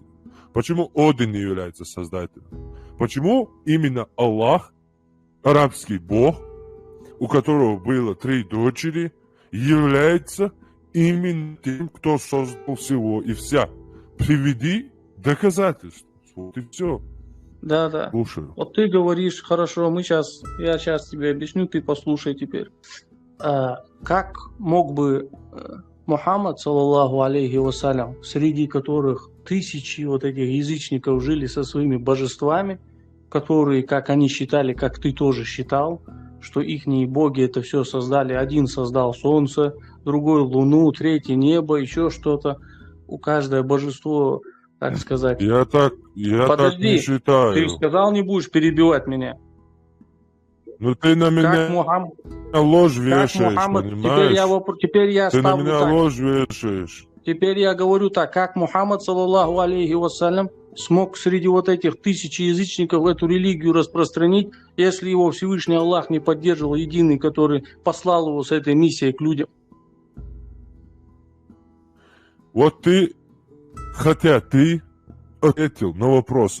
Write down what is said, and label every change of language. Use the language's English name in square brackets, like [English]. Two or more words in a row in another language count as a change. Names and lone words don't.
[Russian] Почему Один не является создателем? Почему именно Аллах, арабский бог, у которого было 3 дочери, является именно тем, кто создал всего и вся? Приведи доказательства. Вот и все. Да. Слушаю. Вот ты говоришь, хорошо, я сейчас тебе объясню, ты послушай теперь. Как мог бы Мухаммад, [Arabic] صلى الله عليه وسلم, [Russian] среди которых тысячи вот этих язычников жили со своими божествами, которые, как они считали, как ты тоже считал, что ихние боги это все создали. Один создал солнце, другой луну, третий небо, еще что-то. У каждое божество, так сказать. Я так не считаю. Ты сказал, не будешь перебивать меня. Ну ты на меня ложь вешаешь, понимаешь? Теперь я ты ставлю на меня так. ложь вешаешь. Теперь я говорю так, как Мухаммад, [Arabic] صلى الله عليه وسلم, [Russian] смог среди вот этих тысяч язычников эту религию распространить, если его Всевышний Аллах не поддерживал, единый, который послал его с этой миссией к людям. Вот ты ответил на вопрос.